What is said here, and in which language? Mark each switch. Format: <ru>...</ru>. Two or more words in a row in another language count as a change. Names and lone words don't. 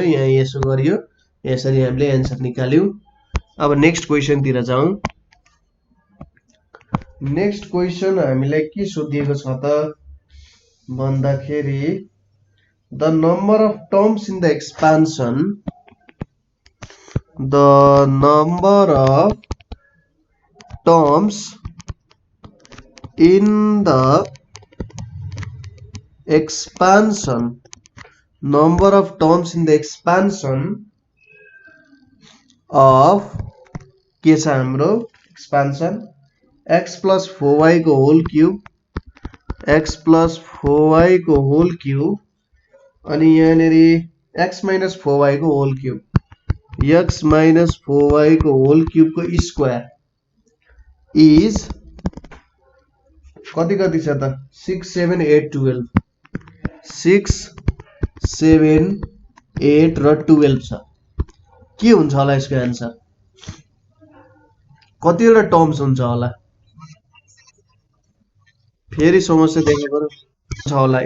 <ne>यहाँ यसो गरियो, यसरी हामीले एन्सर निकाल्यौं। अब</ne> <en>next question</en> <ne>तिर जाउँ।</ne> <en>next question</en> <ne>हामीलाई के सोधिएको छ त भन्दाखेरि</ne> <en>the number of terms in the expansion, the number of terms in the expansion, number of terms in the expansion of</en> <ne>के छ हाम्रो एक्सपान्सन</ne> <en>x plus 4y</en> <ne>को</ne> <en>whole cube, x plus 4y</en> <ne>को</ne> <en>whole cube</en> <ne>अनि यहाँनिर</ne> <en>x minus 4y</en> <ne>को</ne> <en>whole cube, x minus 4y</en> <ne>को</ne> <en>whole cube</en> <ne>को</ne> <en>square is</en> <ne>कति कति छ त 6 7 8 12, 6 7 8 र 12 छ। के हुन्छ होला यसको आन्सर? कतिवटा टर्म्स हुन्छ होला? फेरि समस्या देख्नु पर्यो छ होला।</ne>